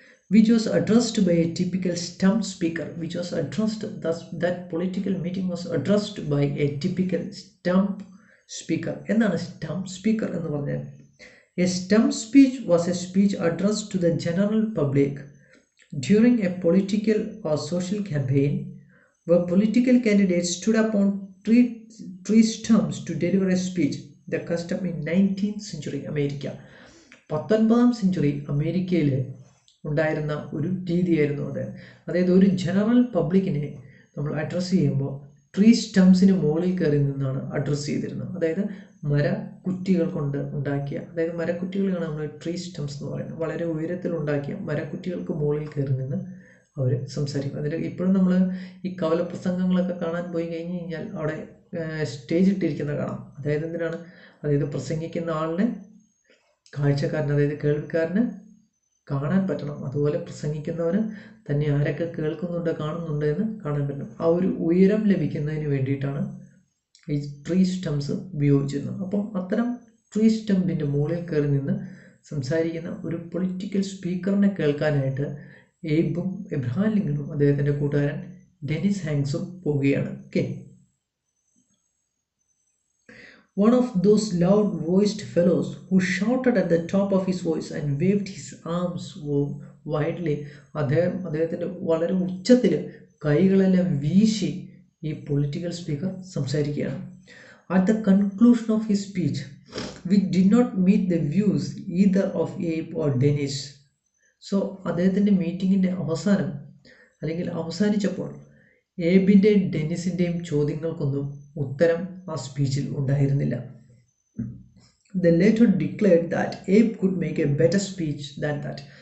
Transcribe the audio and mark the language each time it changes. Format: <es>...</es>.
<en>which was addressed by a typical stump speaker, which was addressed, thus that political meeting was addressed by a typical stump speaker.</en> <ml>എന്താണ് stump speaker എന്ന് പറഞ്ഞാൽ?</ml> <en>A stump speech was a speech addressed to the general public during a political or social campaign where political candidates stood upon tree stumps to deliver a speech. The custom in 19th century America.</en> <ml>19ാം century അമേരിക്കയിൽ ഉണ്ടായിരുന്ന ഒരു രീതിയായിരുന്നു അത്. അതായത് ഒരു general പബ്ലിക്കിനെ നമ്മൾ address ചെയ്യുമ്പോൾ tree സ്റ്റംപ്സിന് മുകളിൽ കയറി നിന്നാണ് അഡ്രസ്സ് ചെയ്തിരുന്നത്. അതായത് മരക്കുറ്റികൾ കൊണ്ട് ഉണ്ടാക്കിയ, അതായത് മരക്കുറ്റികളാണ് നമ്മൾ ട്രീ സ്റ്റംപ്സ് എന്ന് പറയുന്നത്. വളരെ ഉയരത്തിലുണ്ടാക്കിയ മരക്കുറ്റികൾക്ക് മുകളിൽ കയറി നിന്ന് അവർ സംസാരിക്കും. അതിൽ ഇപ്പോഴും നമ്മൾ ഈ കവല പ്രസംഗങ്ങളൊക്കെ കാണാൻ പോയി കഴിഞ്ഞ് കഴിഞ്ഞാൽ അവിടെ സ്റ്റേജ് ഇട്ടിരിക്കുന്ന കാണാം. അതായത് എന്തിനാണ്? അതായത് പ്രസംഗിക്കുന്ന ആളിനെ കാഴ്ചക്കാരന്, അതായത് കേൾവിക്കാരന് കാണാൻ പറ്റണം. അതുപോലെ പ്രസംഗിക്കുന്നവന് തന്നെ ആരൊക്കെ കേൾക്കുന്നുണ്ട് കാണുന്നുണ്ട് എന്ന് കാണാൻ പറ്റണം. ആ ഒരു ഉയരം ലഭിക്കുന്നതിന് വേണ്ടിയിട്ടാണ് ഈ ട്രീ സ്റ്റംപ്സ് ഉപയോഗിച്ചിരുന്നത്. അപ്പം അത്തരം ട്രീ സ്റ്റംപിൻ്റെ മുകളിൽ കയറി നിന്ന് സംസാരിക്കുന്ന ഒരു പൊളിറ്റിക്കൽ സ്പീക്കറിനെ കേൾക്കാനായിട്ട് എയ്ബും എബ്രഹാം ലിങ്കണും അദ്ദേഹത്തിൻ്റെ കൂട്ടുകാരൻ ഡെനിസ് ഹാങ്സും പോവുകയാണ്.</ml> <en>Okay, one of those loud-voiced fellows who shouted at the top of his voice and waved his arms widely.</en> <ml>അദ്ദേഹത്തിൻ്റെ വളരെ ഉച്ചത്തിൽ കൈകളെല്ലാം വീശി ഈ പൊളിറ്റിക്കൽ സ്പീക്കർ സംസാരിക്കുകയാണ്.</ml> <en>At the conclusion of his speech, which did not meet the views either of Abe or Dennis.</en> <ml>So അദ്ദേഹത്തിൻ്റെ മീറ്റിങ്ങിൻ്റെ അവസാനം അല്ലെങ്കിൽ അവസാനിച്ചപ്പോൾ ഏബിൻ്റെയും ഡെന്നിസിൻ്റെയും ചോദ്യങ്ങൾക്കൊന്നും ഉത്തരം ആ സ്പീച്ചിൽ ഉണ്ടായിരുന്നില്ല.</ml> <en>They later declared that Abe could make a better speech than that.</en>